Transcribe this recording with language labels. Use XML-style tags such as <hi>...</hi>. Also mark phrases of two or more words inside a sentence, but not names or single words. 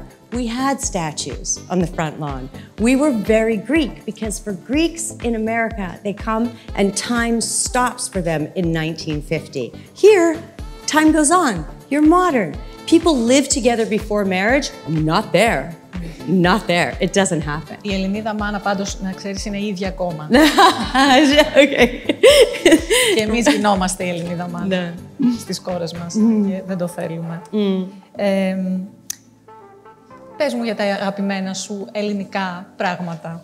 <en>We had statues on the front lawn. We were very Greek because for Greeks in America, they come and time stops for them in 1950. Here, time goes on. You're modern. people live together before marriage. Not there. Not there. It doesn't happen.</en> <el>Η Ελληνίδα μάνα πάντως, να ξέρεις, είναι η ίδια κόμμα.</el> <en>Okay.</en> <el>Και εμείς γινόμαστε η Ελληνίδα μάνα στις κόρες μας και δεν το θέλουμε. Πες μου για τα αγαπημένα σου ελληνικά πράγματα.</el>